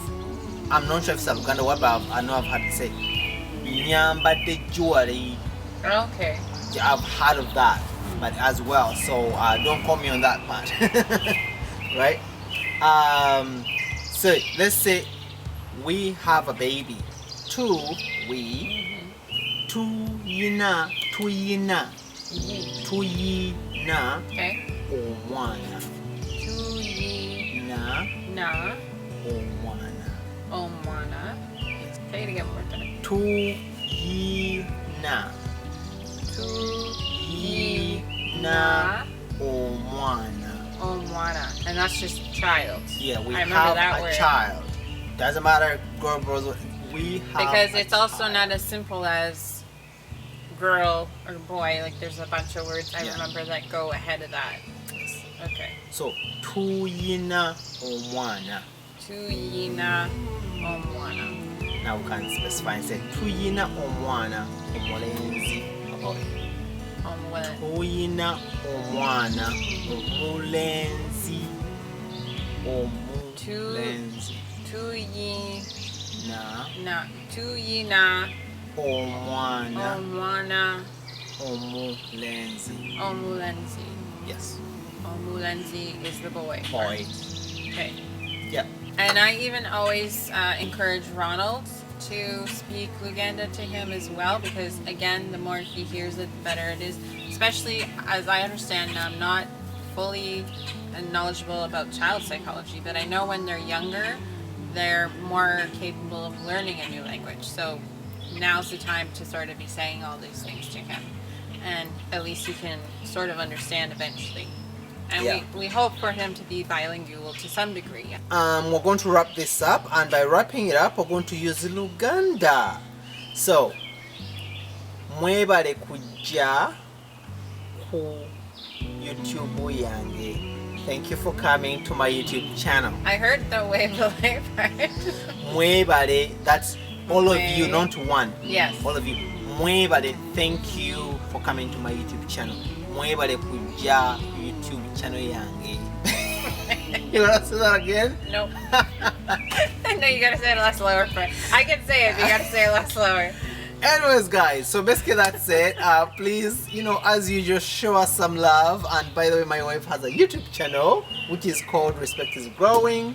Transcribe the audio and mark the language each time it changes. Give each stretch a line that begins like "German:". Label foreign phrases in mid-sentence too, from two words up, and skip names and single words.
English: I'm not sure if it's a Luganda word, but I know I've heard it say nyamba de jewelry. Okay. Yeah, I've heard of that, but as well. So don't quote me on that part, right? So let's say we have a baby.
Ganda: Tuyina.
English: Okay.
Ganda: Omwana. Na. Omwana. Omwana.
English: Say it again one more time.
Ganda: Tuyina. Omwana. Omwana.
English: And that's just child. Yeah, we I remember have that a word. child. Doesn't matter, girl, boys. We have Because it's also child. not as simple as girl or boy. Like there's a bunch of words I Yeah. remember that go ahead of that. Okay.
Ganda: So tuyina omwana. Tuyina omwana.
English: Now we can specify and say
Ganda: tuyina omwana omulenzi. Tuyina omwana omulenzi. Omulenzi. Tuyina Omwana omwana omulenzi. omulenzi.
English: Yes. Omulenzi is the boy. Boy. Okay. Yep. And I even always encourage Ronald to speak Luganda to him as well, because again, the more he hears it, the better it is. Especially as I understand, I'm not fully knowledgeable about child psychology, but I know when they're younger, they're more capable of learning a new language. So now's the time to sort of be saying all these things to him, and at least he can sort of understand eventually. And Yeah. we hope for him to be bilingual to some degree. We're going to wrap this up, and by wrapping it up, we're going to use Luganda.
Ganda: So, mwebale kujja ku YouTube yange.
English: Thank you for coming to my YouTube channel. I heard the wavelength part. Mwebale, that's all of you, not one. Yes. All of you. Mwebale, thank you for coming to my YouTube channel.
Ganda: Mwebale kujja
English: YouTube channel
Ganda: yange.
English: You wanna say that again? Nope. No, you gotta say it a lot slower. I can say it, but you gotta say it a lot slower. Anyways, guys, so basically that's it. Please, as usual, show us some love. And by the way, my wife has a YouTube channel which is called Respect is Growing.